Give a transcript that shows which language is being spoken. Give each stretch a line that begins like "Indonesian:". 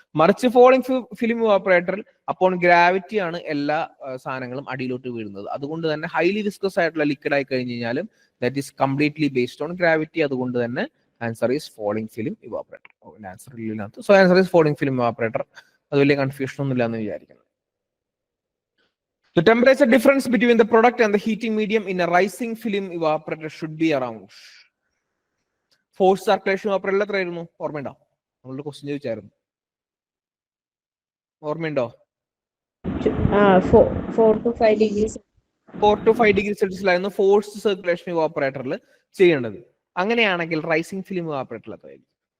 Malayalam: മറിച്ച് falling film ഇവാപ്പറേറ്ററിൽ അപ്പോൾ gravity ആണ് എല്ലാ സാധനങ്ങളും അടിയിലോട്ട് വീഴുന്നത്. അതുകൊണ്ട് തന്നെ ഹൈലി വിസ്കസ് ആയിട്ടുള്ള ലിക്വിഡ് ആയി കഴിഞ്ഞ് കഴിഞ്ഞാലും
English: That is completely based on gravity.
Malayalam: അതുകൊണ്ട് തന്നെ
English: Answer is falling film evaporator. Answer ഇല്ലാത്ത so answer is falling film evaporator.
Malayalam: അത് വലിയ കൺഫ്യൂഷൻ ഒന്നും ഇല്ല എന്ന് വിചാരിക്കുന്നു.
English: The temperature difference between the product and the heating medium in a rising film evaporator should be around. Forced circulation evaporator
Malayalam: എത്രയായിരുന്നു? ഓർമ്മയുണ്ടോ? നമ്മളുടെ ക്വസ്റ്റ്യൻ ചോദിച്ചായിരുന്നു. ഓർമ്മയുണ്ടോ?
English: 4 to 5 degrees.
Malayalam: 4 to 5 degree സെൽഷ്യസിലായിരുന്നു forced circulation ഇവാപ്പറേറ്ററിൽ ചെയ്യേണ്ടത്. അങ്ങനെയാണെങ്കിൽ റൈസിംഗ് ഫിലിം ഇവാപ്പറേറ്ററിൽ എത്രയായിരിക്കും?